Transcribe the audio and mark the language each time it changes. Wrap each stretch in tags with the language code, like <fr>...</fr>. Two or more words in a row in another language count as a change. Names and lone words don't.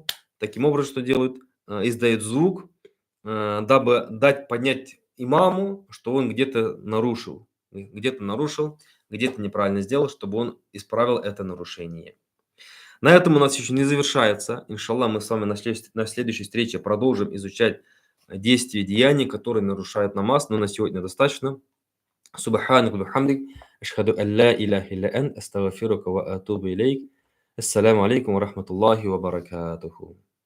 <ru>Таким образом, что делают? Издают звук, дабы дать понять имаму, что он где-то нарушил, где-то неправильно сделал, чтобы он исправил это нарушение. На этом у нас еще не завершается. Иншаллах, мы с вами на следующей встрече продолжим изучать действия и деяния, которые нарушают намаз, но на сегодня достаточно.</ru> <ar>سبحانك وبحمدك أشهد أن لا إله إلا أنت أستغفرك وأتوب إليك. السلام عليكم ورحمة الله وبركاته.</ar>